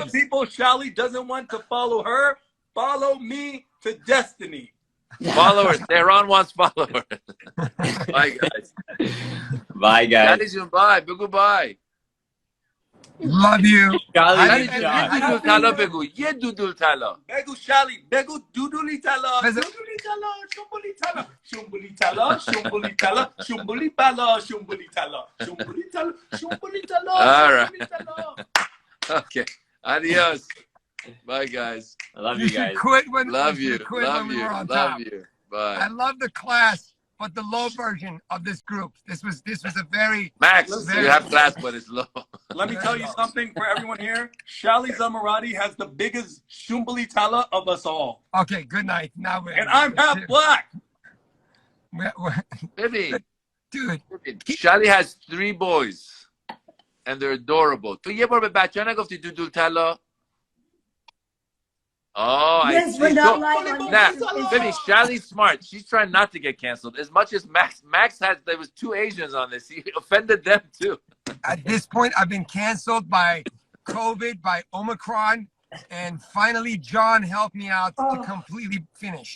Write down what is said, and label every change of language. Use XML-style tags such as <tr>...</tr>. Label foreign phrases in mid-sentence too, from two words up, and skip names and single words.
<en>All the people Shali doesn't want to follow her, follow me to destiny. Followers. Tehran wants followers. Bye, guys. Bye, guys. Bye. Goodbye. Love you. Shali,</en> <fa>Dudul Tala بگو. یه دودول طلا. بگو شالی. بگو دودولی طلا. دودولی طلا. شنبولی طلا. شنبولی طلا. شنبولی طلا. شنبولی بلا. شنبولی طلا. شنبولی طلا. شنبولی طلا.</fa> <en>All right. Okay. Adios. Bye, guys. I love you guys. Quit when love you. Quit Love when you. we were on Love top. you. Bye. I love the class. but the low version of this group. This was a very Max. very, You have class, but it's low. Let me tell you something for everyone here. Shali Zmrdi has the biggest shumbali tala of us all. Okay, good night. Now we're And I'm half black. Baby, dude. Shali has 3 boys, and they're adorable.</en> <fa>تو یه بار به بچه ها نگفتی دودول طلا؟</fa> <en>Oh, Yes, I we're see. not live on Nah, YouTube. baby, Shali's smart. She's trying not to get canceled as much as Max. Max had, there was 2 Asians on this. He offended them too. At this point, I've been canceled by COVID, by Omicron, and finally John helped me out to completely finish.</en>